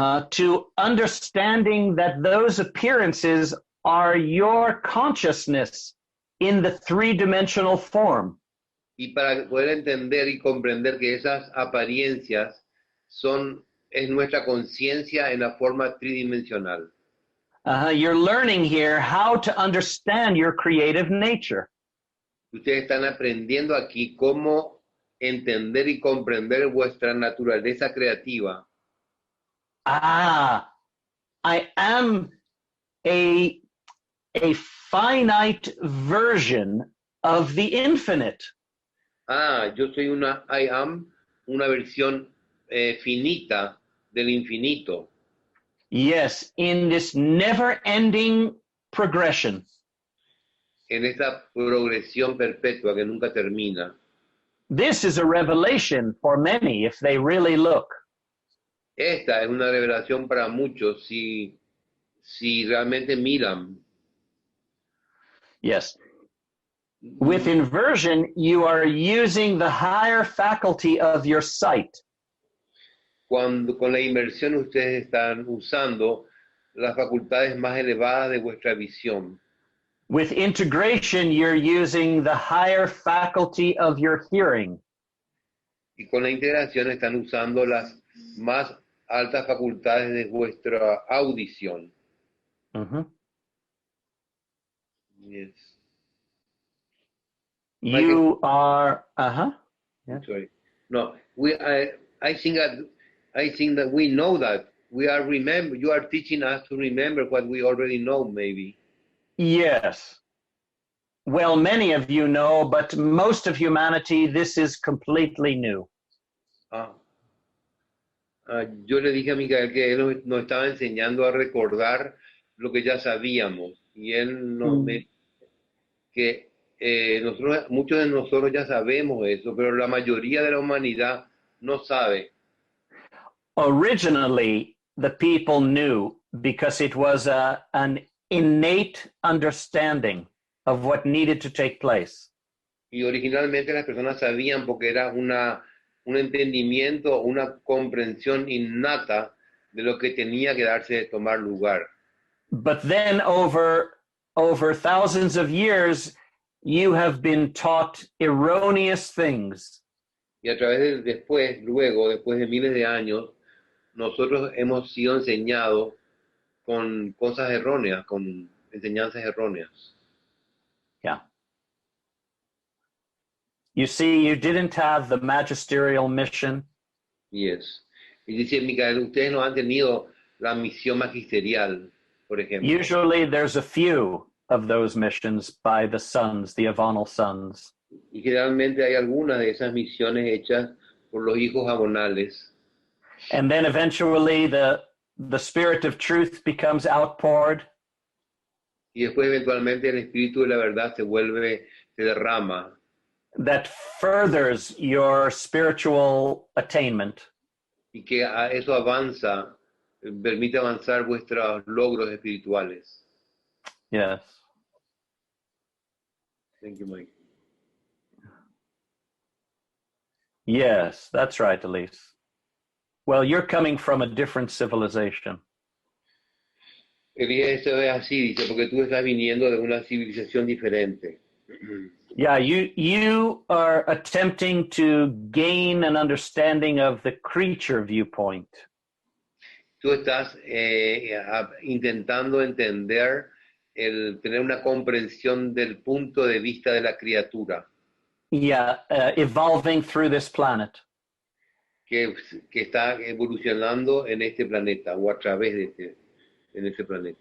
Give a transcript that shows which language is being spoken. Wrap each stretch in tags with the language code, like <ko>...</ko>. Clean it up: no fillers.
<en>to understanding that those appearances are your consciousness in the three-dimensional form.</en> <es>y para poder entender y comprender que esas apariencias es nuestra conciencia en la forma tridimensional.</es> <en>You're learning here how to understand your creative nature.</en> <es>Ustedes están aprendiendo aquí cómo entender y comprender vuestra naturaleza creativa.</es> <en>I am a finite version of the infinite.</en> <es>Yo soy</es> <en>I am</en> <es>una versión finita del infinito.</es> <en>Yes, in this never-ending progression.</en> <es>En esta progresión perpetua que nunca termina.</es> <en>This is a revelation for many if they really look.</en> <es>Esta es una revelación para muchos si realmente miran.</es> <en>Yes. With inversion, you are using the higher faculty of your sight.</en> <es>Con la inversión ustedes están usando las facultades más elevadas de vuestra visión.</es> <en>With integration, you're using the higher faculty of your hearing.</en> <es>Y con la integración están usando las más altas facultades de vuestra audición.</es> <en>Yes. You are, Yeah. Sorry. No, I think that we know that. You are teaching us to remember what we already know, maybe. Yes. Well, many of you know, but most of humanity, this is completely new.</en> <es>Yo le dije a Micael que él nos estaba enseñando a recordar lo que ya sabíamos. Y él nos dice que muchos de nosotros ya sabemos eso, pero la mayoría de la humanidad no sabe.</es> <en>Originally, the people knew because it was an innate understanding of what needed to take place.</en> <es>Y originalmente las personas sabían porque era un entendimiento, una comprensión innata de lo que tenía que darse de tomar lugar.</es> <en>But then over thousands of years, you have been taught erroneous things.</en> <es>Y a través de después de miles de años, nosotros hemos sido enseñados con cosas erróneas, con enseñanzas erróneas.</es> <en>Yeah. You see, you didn't have the magisterial mission. Yes.</en> <es>Y dice Micael, ustedes no han tenido la misión magisterial, por ejemplo.</es> <en>Usually there's a few of those missions by the sons, the avonal sons.</en> <es>Y generalmente hay algunas de esas misiones hechas por los hijos abonales.</es> <en>And then eventually the spirit of truth becomes outpoured.</en> <es>Y después eventualmente el espíritu de la verdad se derrama.</es> <en>That furthers your spiritual attainment.</en> <es>Y que eso permite avanzar vuestros logros espirituales.</es> <en>Yes. Thank you, Mike. Yes, that's right, Elise. Well, you're coming from a different civilization.</en> <es>Eso es así, dice, porque tú estás viniendo de una civilización diferente.</es> <en>Yeah, you are attempting to gain an understanding of the creature viewpoint.</en> <es>Tú estás intentando entender, tener una comprensión del punto de vista de la criatura.</es> <en>Yeah, evolving through this planet.</en> <es>Que está evolucionando en este planeta o a través de este planeta.</es>